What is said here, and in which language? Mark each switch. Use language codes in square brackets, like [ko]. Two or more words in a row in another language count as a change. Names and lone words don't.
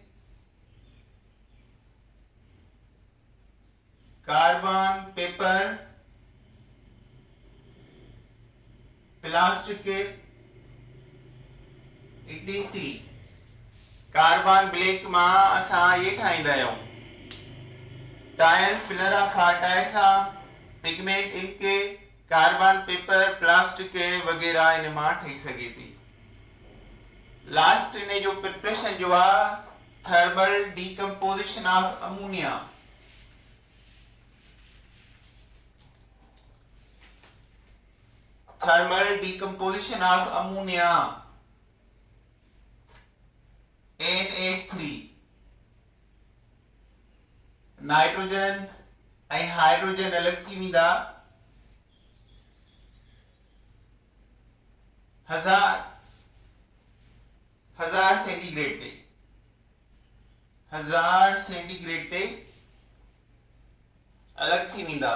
[en] carbon paper plastic etc carbon black [sd] मां असां ये ठाहींदा आहियूं [en] tyre filler of tyres pigment [sd] इनके [en] carbon paper plastic [sd] वगैरह इन मां ठही सघे थी। लास्ट इन जो प्रिपरेशन जो आहे [en] thermal decomposition of ammonia. thermal decomposition of ammonia Na3 [sd] नाइट्रोजन ऐं हाइड्रोजन अलग थी वेंदा 1000 सेंटीग्रेड ते 1000 सेंटीग्रेड ते अलग थी वेंदा।